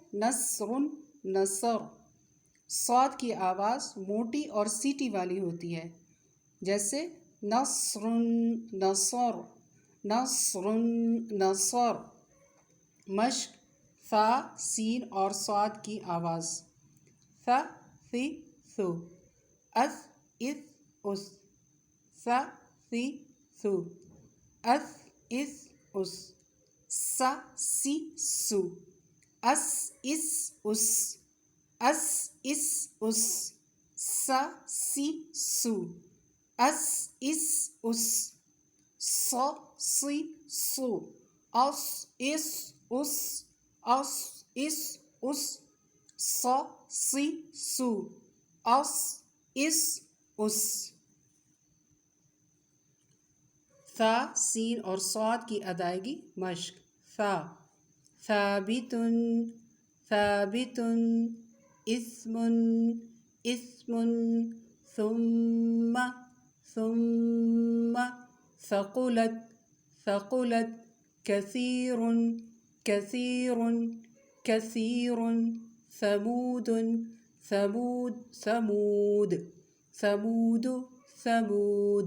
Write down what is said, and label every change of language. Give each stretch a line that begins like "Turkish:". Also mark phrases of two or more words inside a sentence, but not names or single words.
Arabic: نصر نصر.
Urdu: صاد کی آواز موٹی اور سیٹی والی ہوتی ہے، جیسے
Arabic: نصر نصر نصر نصر.
Urdu: مشق ثا سین اور صاد کی آواز. ث ث ث اث اث اس ث ث ث اث اث اس س سی سو اس اس اس اس اس اس س سی سو اس اس اس ص سی سو اس اس اس اس اس اس ص سی سو اس اس اس. ثا سین اور صاد کی ادائیگی مشق.
Arabic: ثا ثابت ثابت اسم اسم ثم ثم ثقلت ثقلت كثير كثير كثير ثمود ثمود ثمود ثمود ثمود.